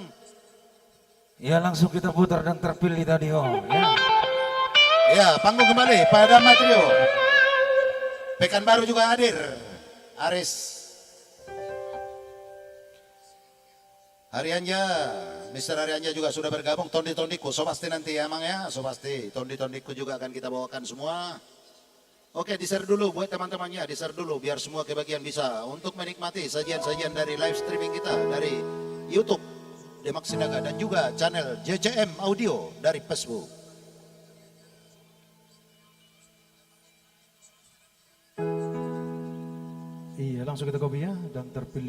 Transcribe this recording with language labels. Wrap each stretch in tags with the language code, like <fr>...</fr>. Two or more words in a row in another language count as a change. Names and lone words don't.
<id>Ya langsung kita putar dan terpilih tadi ya. Ya, panggung kembali pada Matrio. Pekanbaru juga hadir. Aris. Harianya, Mr. Harianya juga sudah bergabung. Tondi-tondiku, so pasti nanti ya Mang ya. So pasti, tondi-tondiku juga akan kita bawakan semua. Oke, di-share dulu buat teman-temannya. Di-share dulu biar semua kebagian bisa. Untuk menikmati sajian-sajian dari</id> <en>live streaming</en> <id>kita. Dari YouTube Demak Sinaga dan juga channel JCM Audio dari Facebook. Iya, langsung kita kopi ya dan terpilih.</id>